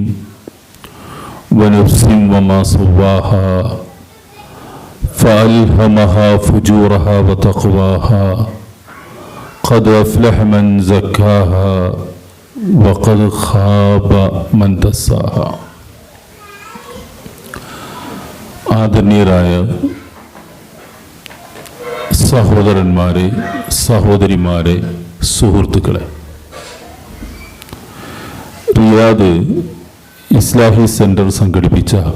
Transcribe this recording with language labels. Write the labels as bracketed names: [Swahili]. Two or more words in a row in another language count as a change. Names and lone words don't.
[Arabic] ونفس وما سواها فألهمها فجورها وتقواها قد أفلح من زكاها وقد خاب من دساها. [Malayalam] ആദരണീയരായ സഹോദരന്മാരെ, സഹോദരിമാരെ, സുഹൃത്തുക്കളെ, റിയാദ് ഇസ്ലാഹി സെന്റർ സംഘടിപ്പിച്ച